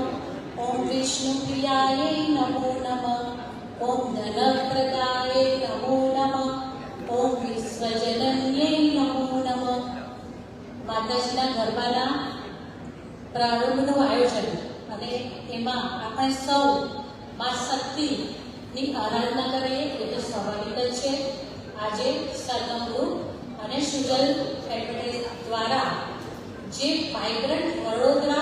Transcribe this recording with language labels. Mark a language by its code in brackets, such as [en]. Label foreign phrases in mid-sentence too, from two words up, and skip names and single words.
[sa] ओम विष्णुप्रियाय नमो नमः. ओम धनप्रदाय नमो नमः. ओम विश्वजनन्यै नमो नमः. [gu] માતાજીના ગરબાના પ્રારંભનું આયોજન અને એમાં આપણે સૌ મા શક્તિની આરાધના કરીએ એ તો સ્વાભાવિક જ છે. આજે સરગમ ગ્રુપ અને સુજલ એડવર્ટાઇઝ દ્વારા જે વાઇબ્રન્ટ વડોદરા